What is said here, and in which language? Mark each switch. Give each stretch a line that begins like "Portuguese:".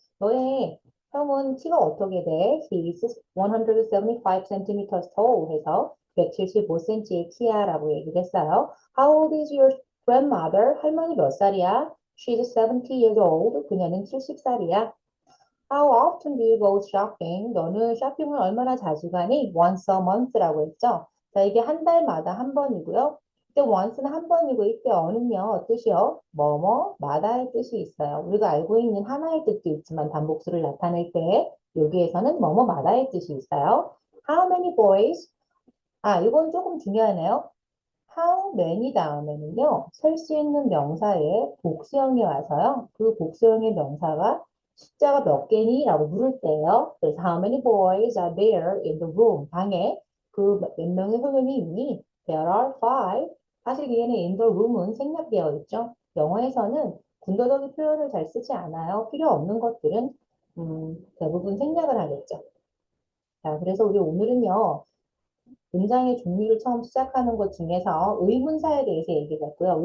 Korean: 너의 형은 키가 어떻게 돼?
English: He is 175 centimeters tall
Korean: 해서 175cm의 키야 라고 얘기를 했어요.
English: How old is your grandmother?
Korean: 할머니 몇 살이야?
English: She's 70 years old.
Korean: 그녀는 70살이야.
English: How often do you go shopping?
Korean: 너는 쇼핑을 얼마나 자주 가니?
English: Once a month
Korean: 라고 했죠. 자, 이게 한 달마다 한 번이고요. 이때 once는 한 번이고 이때 어는요, 뜻이요. 뭐뭐마다의 뜻이 있어요. 우리가 알고 있는 하나의 뜻도 있지만 단복수를 나타낼 때 여기에서는 뭐뭐마다의 뜻이 있어요.
English: How many boys?
Korean: 이건 조금 중요하네요. How many 다음에는요, 셀 수 있는 명사에 복수형이 와서요. 그 복수형의 명사가 숫자가 몇 개니? 라고 물을 때요.
English: 그래서 how many boys are there in the room?
Korean: 방에 그 몇 명의 소년이 있니?
English: There are five.
Korean: 사실 얘는
English: in the room
Korean: 은 생략되어 있죠. 영어에서는 군더더기 표현을 잘 쓰지 않아요. 필요 없는 것들은 대부분 생략을 하겠죠. 자, 그래서 우리 오늘은요. 문장의 종류를 처음 시작하는 것 중에서 의문사에 대해서 얘기했고요.